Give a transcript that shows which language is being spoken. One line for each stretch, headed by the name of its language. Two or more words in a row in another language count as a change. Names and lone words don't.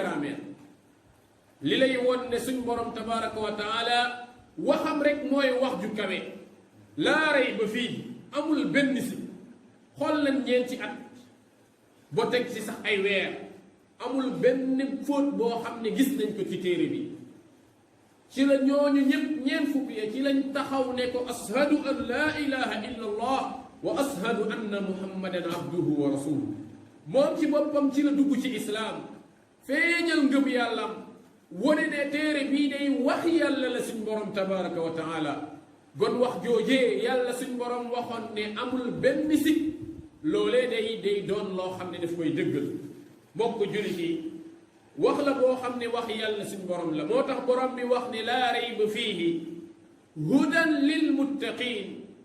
Wolof: grammaire li lay won ne suñ borom
Arabic: تبارك وتعالى
Wolof: waxam rek mooy wax ju kawe
Arabic: لا ريب فيه
Wolof: amul benn si xool nañ ñeenti at ba teg ci sax ay weer amul benn fóot boo xam ne gis nañ ko ci téere bi ci la ñooñu ñëpp ñeen fukk ya ci lañ taxaw ne ko
Arabic: أشهد أن لا إله إلا الله وأشهد أن محمدا عبده ورسوله
Wolof: moom ci boppam ci la dugg ci islaam feeñal ngëm yàllam wone ne téere bii day wax yàlla la suñ borom
Arabic: تبارك وتعالى
Wolof: gon wax joojee yàlla suñ borom waxoon ne amul benn sikk loolee day doon loo xam ne daf koy dëggal mbokk jullit yi wax la boo xam ne wax yàlla suñ borom la moo tax borom bi wax ne
Arabic: لا ريب فيه هدى للمتقين